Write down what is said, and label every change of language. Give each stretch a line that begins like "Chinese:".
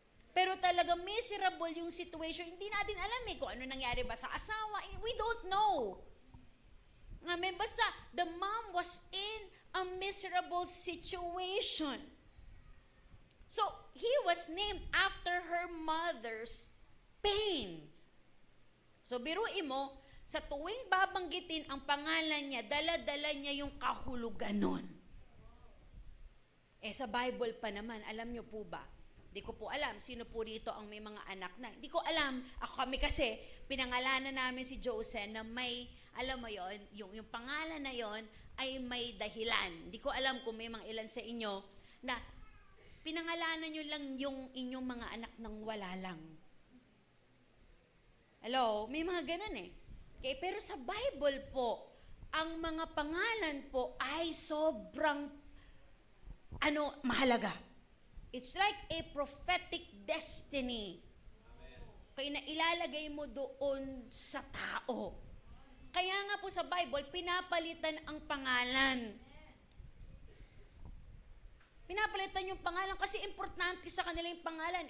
Filipino: Pero talaga miserable yung situation. Hindi natin alam kung ano nangyari ba sa asawa.
English: We don't know.
Filipino: Amen.
English: Basta, the mom was in a miserable situation. So, he was named after her mother's pain.
Filipino: So, biruin mo, sa tuwing babanggitin ang pangalan niya, dala-dala niya yung kahulugan nun. Sa Bible pa naman, alam niyo po ba? Di ko po alam sino po rito ang may mga anak na. Di ko alam. Kami kasi, pinangalanan namin si Joseph na may, alam mo yon, yung pangalan na yon ay may dahilan. Di ko alam kung may mga ilan sa inyo na pinangalanan nyo lang yung inyong mga anak ng wala lang. Hello? May mga ganun eh. Pero sa Bible po, ang mga pangalan po ay sobrang mahalaga.
English: It's like a prophetic destiny.
Filipino: Kaya na ilalagay mo doon sa tao. Kaya nga po sa Bible, pinapalitan ang pangalan. Pinapalitan yung pangalan kasi importante sa kanila yung pangalan.